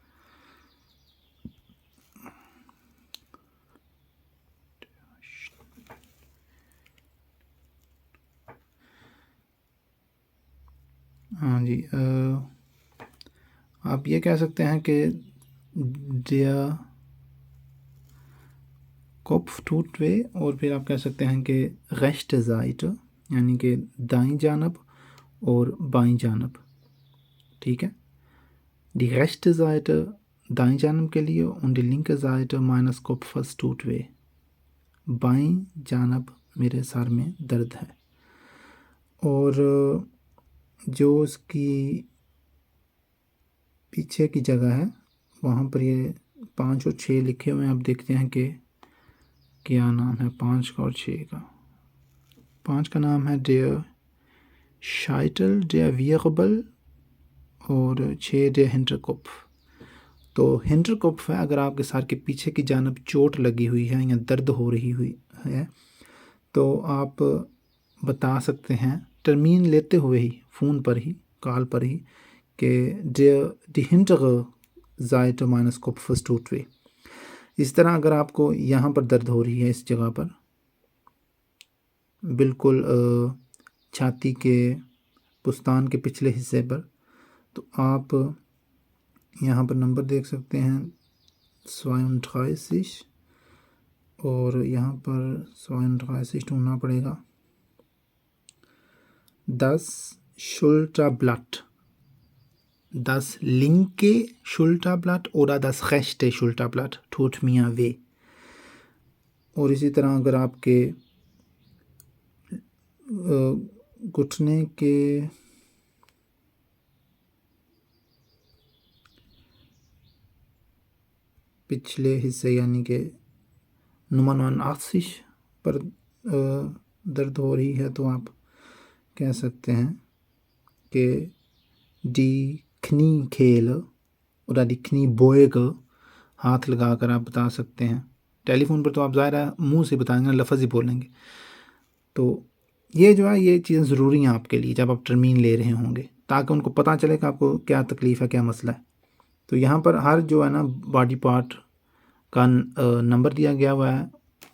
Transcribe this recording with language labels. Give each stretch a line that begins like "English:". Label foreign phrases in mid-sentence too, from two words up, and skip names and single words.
Urdu: ہاں جی، آپ یہ کہہ سکتے ہیں کہ
German: der Kopf tut weh،
Urdu: اور پھر آپ کہہ سکتے ہیں کہ
German: rechte Seite
Urdu: یعنی کہ دائیں جانب اور بائیں جانب، ٹھیک ہے۔
German: die rechte Seite
Urdu: دائیں جانب کے لیے
German: und die linke Seite meines Kopfes tut weh،
Urdu: بائیں جانب میرے سر میں درد ہے۔ اور جو اس کی پیچھے کی جگہ ہے وہاں پر یہ 5 اور 6 لکھے ہوئے ہیں، آپ دیکھتے ہیں کہ کیا نام ہے 5 کا اور 6 کا۔ 5 کا نام ہے
German: der Scheitel der Wirbel
Urdu: اور 6
German: der Hinterkopf۔
Urdu: تو Hinterkopf ہے اگر آپ کے سر کے پیچھے کی جانب چوٹ لگی ہوئی ہے یا درد ہو رہی ہوئی ہے تو آپ بتا سکتے ہیں ترمیم لیتے ہوئے ہی، فون پر ہی، کال پر ہی، کہ
German: die hintere Seite meines Kopfes tut weh۔
Urdu: اس طرح اگر آپ کو یہاں پر درد ہو رہی ہے اس جگہ پر، بالکل چھاتی کے پستان کے پچھلے حصے پر، تو آپ یہاں پر نمبر دیکھ سکتے ہیں 32 اور یہاں پر 32 ڈھونڈنا پڑے گا۔
German: Das Schulterblatt، das linke Schulterblatt oder das rechte Schulterblatt tut mir weh۔
Urdu: اور اسی طرح اگر آپ کے گھٹنے کے پچھلے حصے یعنی کہ Nummer 89 پر درد ہو رہی ہے تو آپ کہہ سکتے ہیں کہ
German: die Kniekehle oder die Kniebeuge،
Urdu: ہاتھ لگا کر آپ بتا سکتے ہیں۔ ٹیلی فون پر تو آپ ظاہر ہے منہ سے بتائیں گے، لفظ ہی بولیں گے۔ تو یہ جو ہے یہ چیزیں ضروری ہیں آپ کے لیے جب آپ ترمیم لے رہے ہوں گے، تاکہ ان کو پتہ چلے کہ آپ کو کیا تکلیف ہے، کیا مسئلہ ہے۔ تو یہاں پر ہر جو ہے نا
English: body part
Urdu: کا نمبر دیا گیا ہوا ہے